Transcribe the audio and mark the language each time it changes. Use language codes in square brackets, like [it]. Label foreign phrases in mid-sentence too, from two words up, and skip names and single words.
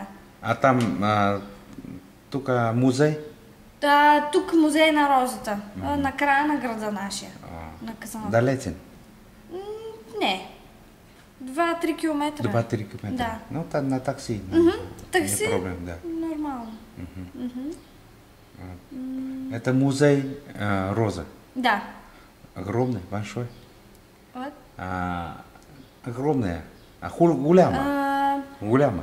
[bg] Там, тук музей? Тук музей на розата. На края на града нашия. Далечен? Не. 2-3 километра. 2-3 километра? Да. Но на такси? Такси? Не проблем, да. Нормално. [ru] Это музей Роза? [bg] Да. [ru] Огромный, большой? Вот. Огромная. [bg] Голяма? Голяма?